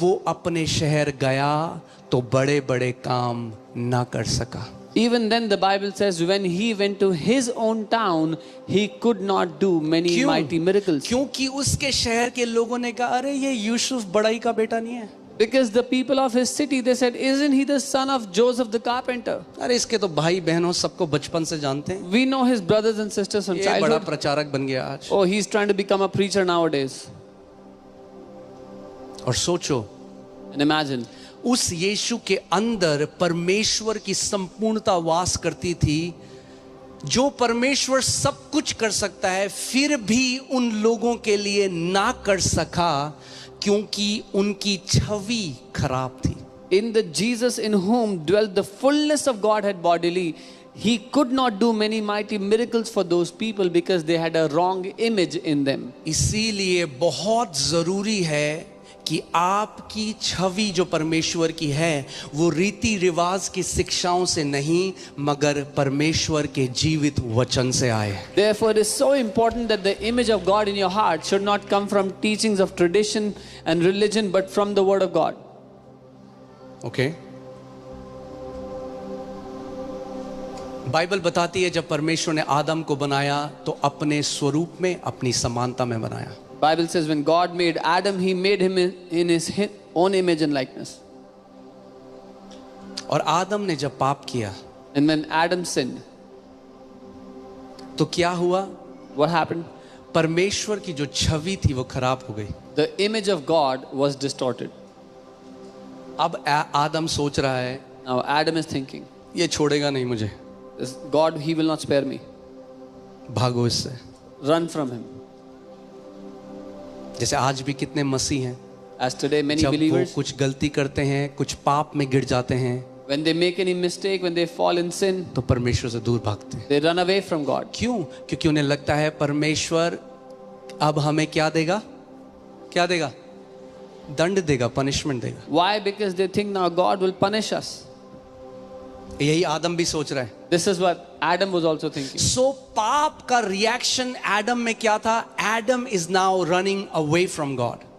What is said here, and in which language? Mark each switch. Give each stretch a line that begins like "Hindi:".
Hindi: वो अपने शहर गया तो बड़े बड़े काम ना कर सका।
English: even then the Bible says when he went to his own town, he could not do many
Hindi: क्यों?
English: mighty miracles.
Hindi: क्योंकि उसके शहर के लोगों ने कहा अरे ये यूसुफ बड़ाई का बेटा नहीं है।
English: Because the people of his city, they said, isn't he the son of Joseph the carpenter?
Hindi: अरे इसके तो भाई बहनों सबको बचपन से जानते हैं।
English: We know his brothers and sisters from
Hindi: ये बड़ा
English: childhood.
Hindi: प्रचारक बन गया आज।
English: Oh, he's trying to become a preacher nowadays.
Hindi: और सोचो
English: And imagine,
Hindi: उस यीशु के अंदर परमेश्वर की संपूर्णता वास करती थी। जो परमेश्वर सब कुछ कर सकता है फिर भी उन लोगों के लिए ना कर सका क्योंकि उनकी छवि खराब थी।
English: in the Jesus in whom dwelt the fullness of Godhead bodily, he could not do many mighty miracles for those people because they had a wrong image in them.
Hindi: इसीलिए बहुत जरूरी है कि आपकी छवि जो परमेश्वर की है वो रीति रिवाज की शिक्षाओं से नहीं मगर परमेश्वर के जीवित वचन से आए।
English: Therefore, it is so important that the image of God in your heart should not come from teachings of tradition and religion, but from the Word of God.
Hindi: Okay Bible बताती है जब परमेश्वर ने आदम को बनाया तो अपने स्वरूप में, अपनी समानता में बनाया।
English: Bible says when God made Adam, he made him in his own image and likeness.
Hindi: और आदम ने जब पाप किया
English: And when Adam sinned,
Hindi: तो क्या हुआ?
English: what happened?
Hindi: परमेश्वर की जो छवि थी वो खराब हो गई।
English: The image of God was distorted.
Hindi: अब आदम सोच रहा है
English: Now Adam is thinking,
Hindi: ये छोड़ेगा नहीं मुझे,
English: "This God, he will not spare me.
Hindi: भागो इससे।
English: Run from him."
Hindi: जैसे आज भी कितने मसीह हैं,
English: As today many
Hindi: जब वो
English: believers,
Hindi: कुछ गलती करते हैं, कुछ पाप में गिर जाते हैं,
English: when they make any mistake, when they fall in sin,
Hindi: तो परमेश्वर से दूर भागते हैं।
English: they run away from God.
Hindi: क्यों? क्योंकि उन्हें लगता है परमेश्वर अब हमें क्या देगा? क्या देगा? दंड देगा, पनिशमेंट देगा।
English: Why? Because they think now God will punish us.
Hindi: यही आदम भी सोच रहा है।
English: This is what Adam was also thinking.
Hindi: सो पाप का रिएक्शन एडम में क्या था?
English: Adam is now running away from God.